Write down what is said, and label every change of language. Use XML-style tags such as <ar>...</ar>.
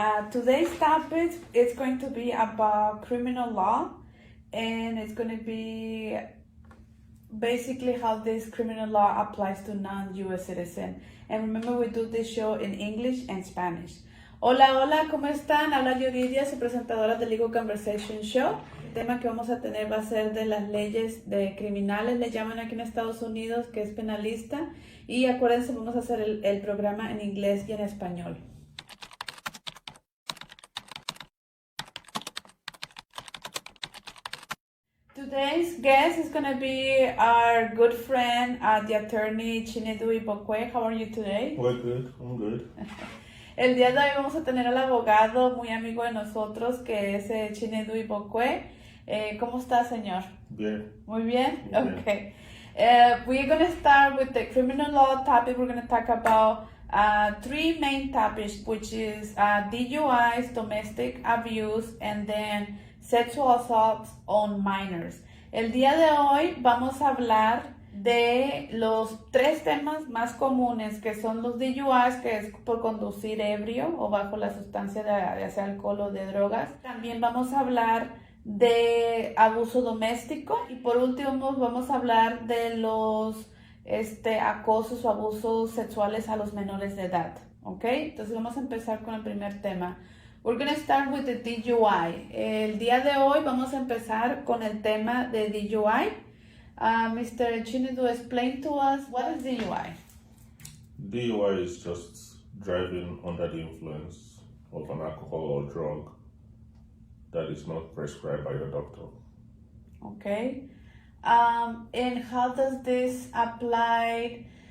<en>Today's topic is going to be about criminal law, and it's going to be basically how this criminal law applies to non-US citizens. And remember, we do this show in English and Spanish.</en> <es>Hola, ¿cómo están? Habla Yuridia, su presentadora de Legal Conversation Show. El tema que vamos a tener va a ser de las leyes de criminales, le llaman aquí en Estados Unidos, que es penalista. Y acuérdense, vamos a hacer el programa en inglés y en español.</es> <en>Today's guest is going to be our good friend, the attorney Chinedu Igbokwe. How are you today? Well, good. I'm good.</en> <es>El día de hoy vamos a tener al abogado muy amigo de nosotros, que es Chinedu Igbokwe. ¿Cómo está, señor? Bien. Muy bien? Bien.</es> <en>Okay. We're going to start with the criminal law topic. We're going to talk about three main topics, which is DUIs, domestic abuse, and then sexual assaults on minors.</en> <es>El día de hoy vamos a hablar de los tres temas más comunes, que son los DUIs, que es por conducir ebrio o bajo la sustancia de ya sea alcohol o de drogas. También vamos a hablar de abuso doméstico y por último vamos a hablar de los acosos o abusos sexuales a los menores de edad. ¿Ok? Entonces vamos a empezar con el primer tema.</es> <en>We're going to start with the DUI.</en> <es>El día de hoy vamos a empezar con el tema de DUI.</es> <en>Mr. Chinedu, explain to us, what is DUI? DUI is just driving under the influence of an alcohol or drug that is not prescribed by your doctor. Okay. And how does this apply?</en>